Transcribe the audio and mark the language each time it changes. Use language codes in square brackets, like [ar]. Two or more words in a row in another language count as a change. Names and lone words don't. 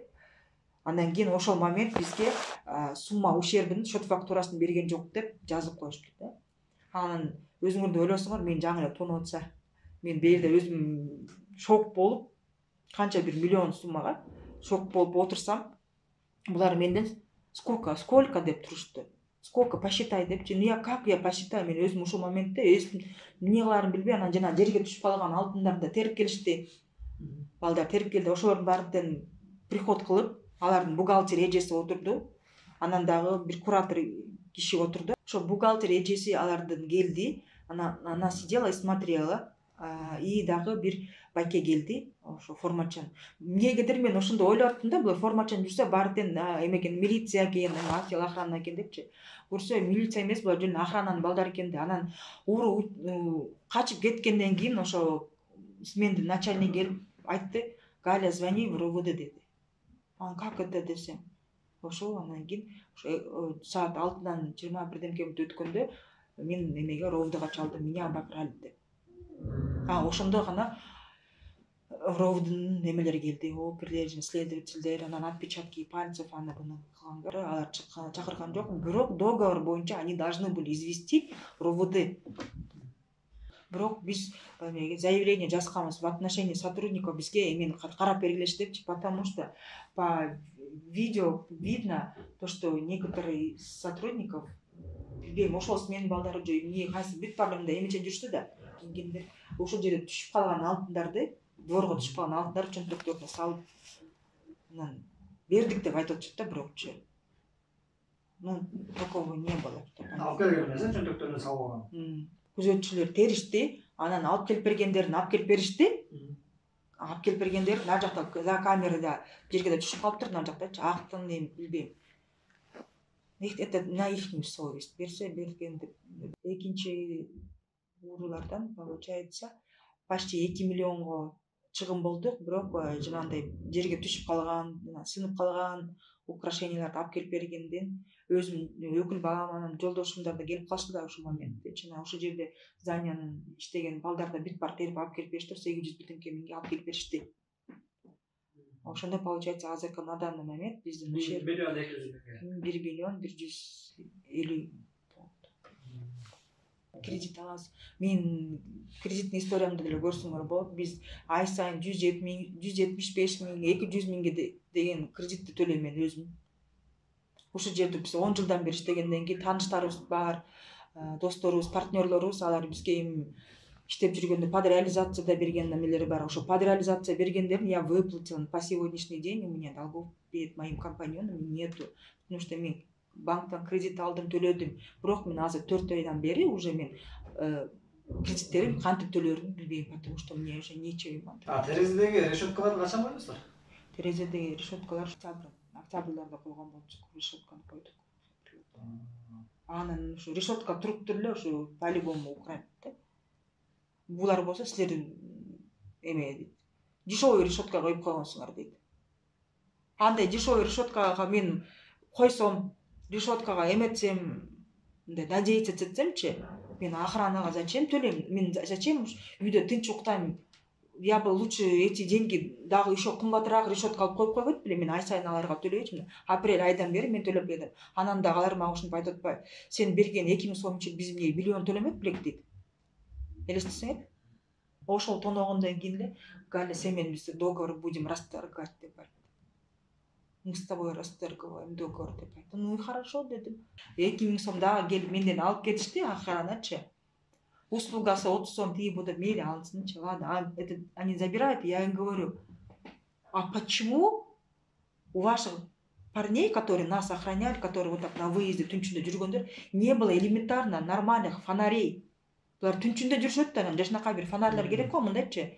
[ky] Андан кийин ошол момент бизге сумма ущербин счет фактурасын берген жок деп жазып коюшту да. Анан өзүңөрдө ойлосоңор, мен жаңы эле тонуп атса, мен бээрде өзүм шок болуп, канча бир миллион суммага шок болуп отурсам, булар менден сколько деп турушту. [ru] Сколько посчитай [ky] депчи. [ru] Ну я как я посчитаю, [ky] мен өзүм ушул моментте эмне кыларын билбей, анан жана жерге түшүп калган алтындарды терип келишти. Балдар терип келди, ошолордун баарын приход кылып, алардын бухгалтер эжеси отурду. Анан дагы бир куратор киши отурду. Ошо бухгалтер эжеси алардын келди. [ru] Она сидела и смотрела. [ky] и дагы бир байке келди, ошо формачан. Эмнегедир мен ошондо ойлоп аттым да, булар формачан жүрсө баары тең эме экен, милиция экен, отдел охрана экен депчи. Көрсө милиция эмес, булар жөн охрананын балдары экен да. Анан ууру качып кеткенден кийин ошо смендин начальниги келип айтты, [ru] Галя, звони в РОВД деди. Как это [ky] десем? Ошол анан кийин саат 6-дан 21 демке өткөндө мен эмеге РОВДга чалдым, [ru] меня обокрали [ky] деп. Ошондо гана РОВДдун эмелери келди, оперлер, следовательдер, анан [ru] отпечатки пальцев [ky] аны буну кылгандар, алар чакырган жок, бирок договор боюнча [ru] они должны были известить РОВД. [ky] Бирок биз заявление жазганбыз [ru] в отношении сотрудников, [ky] бизге эмени карап бергилеши депчи, [ru] потому что по видео видно то, что некоторые из сотрудников [ky] билбейм, ошол сменин балдары же эмне кайсы бүт барлыгында эмече жүрүштү да, кийингендер ошол жерде түшүп калган алтындарды, дворго түшүп калган алтындарды чөнтөктөрүнө салып анан бердик деп айтып атышат да, бирокчу [ru] такого не было. [ky] Алып келген эмес, чөнтөктөрүнө салып алган. Күзөтчүлөр теришти, анан алып келип бергендерин алып келип беришти. Алып келип бергендер нар жакта за камерада жерге да түшүп калыптыр, нар жактачы, актын эми билбейм. [ru] Это на ихнюю совесть. [ky] Берсе берген деп. Экинчи уурулардан получается почти 2 миллионго чыгым болдук, бирок жанагындай жерге түшүп калган, сынып калган украшенияларды алып келип бергенден өзүм өкүл балам анан жолдошумдар да келип калышты да ошол моментте. Жана ошол жерде зданиянын иштеген балдар да бүт бар терип алып келип беришти, 800 бутынке миңге алып келип беришти. Ошондо получается азыркы [ru] на данный момент [ky] биздин ушер 1 миллион 150 кредит алабыз. Мен кредиттин историямды деле көрсөңөр болот. Биз ай сайын 175 миң, 200 миңге деген кредитти төлөйм мен өзүм. Ошол жерде биз 10 жылдан бери иштегенден кийин тааныштарыбыз бар, досторубуз, партнерлорубуз, алар бизге эми иштеп жүргөндө под реализацияда берген немелери бар. Ошо под реализация бергендерин [ru] я выплатила по сегодняшний день, у меня долгов перед моим компаньоном нету, потому что [ky] мен банктан кредит алдым, төлөдүм. Бирок мен азыр 4 айдан бери уже мен кредиттерим кантип төлөрүмдү билбейм, [ru] потому что мне уже нечего. [ky] Терезедеги решеткаларды качан койдуңуздар? Терезедеги решеткалар октябрьларда койгон болчук, решетканы койдук. Анан ушу решетка туруп эле ушу по-любому украйт да. Булар болсо силер эме дешевый решетка коюп койгонсуңар дейт. Андай дешевый решеткага мен койсом, решеткага эметсем, мындай надеяться этсемчи, мен охранага зачем төлөйм? Мен зачем үйдө тынч уктайм? [ru] Я бы лучше эти деньги [ky] дагы еще кымбатыраак решетка алып коюп койбойт белем, мен ай сайын аларга төлөйчүмүн. Апрель айдан бери мен төлөп келдим. Анан дагы алар мага ушинтип айтып атпайбы? Сен берген 2000 сомчу биз эмне миллион төлөмөк белек дейт. Элестесеңер? Ошол тоногондон кийин эле Галя, сен менен биз [ru] договор будем расторгать [ky] деп айтты. [ru] Мы с тобой расторгываем договор [ky] деп айтты. [ru] Ну и хорошо [ky] дедим. 2000 сом дагы келип менден алып кетишти охраначы. [kk] Услугасы 30 сом тиіп будет, мейлі алынсынчы, [ru] ладно, это они забирают, я им говорю, а почему у ваших парней, которые нас охраняли, которые вот так на выезде [ky] түнчүндө жүргөндөр, [ru] не было элементарно нормальных фонарей? [ky] Булар түнчүндө жүрүшөт да, жашынакай бир фонарьлар керек го, мындайчы.